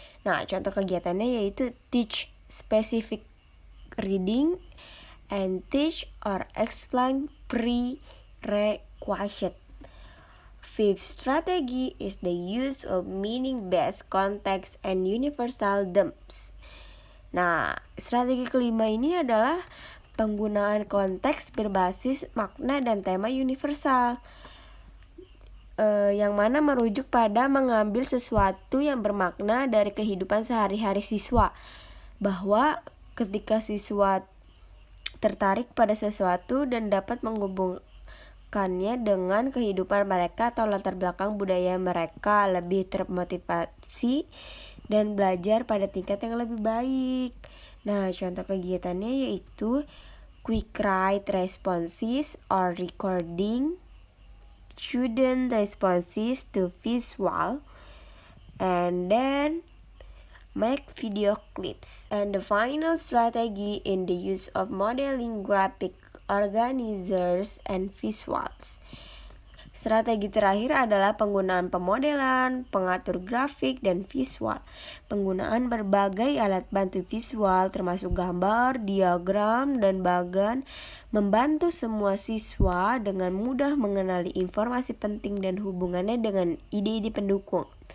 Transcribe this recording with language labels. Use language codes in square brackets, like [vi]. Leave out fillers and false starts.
[id] Nah, contoh kegiatannya yaitu [en] teach specific reading and teach or explain prerequisite. Fifth strategy is the use of meaning-based context and universal terms. [id] Nah, strategi kelima ini adalah penggunaan konteks berbasis makna dan tema universal, yang mana merujuk pada mengambil sesuatu yang bermakna dari kehidupan sehari-hari siswa, bahwa ketika siswa tertarik pada sesuatu dan dapat menghubungkannya dengan kehidupan mereka atau latar belakang budaya mereka, lebih termotivasi dan belajar pada tingkat yang lebih baik. Nah, contoh kegiatannya yaitu [en] quick write responses or recording student responses to visual, and then make video clips. And the final strategy in the use of modeling graphic organizers and visuals. [id] Strategi terakhir adalah penggunaan pemodelan, pengatur grafik, dan visual. Penggunaan berbagai alat bantu visual termasuk gambar, diagram, dan bagan membantu semua siswa dengan mudah mengenali informasi penting dan hubungannya dengan ide-ide pendukung.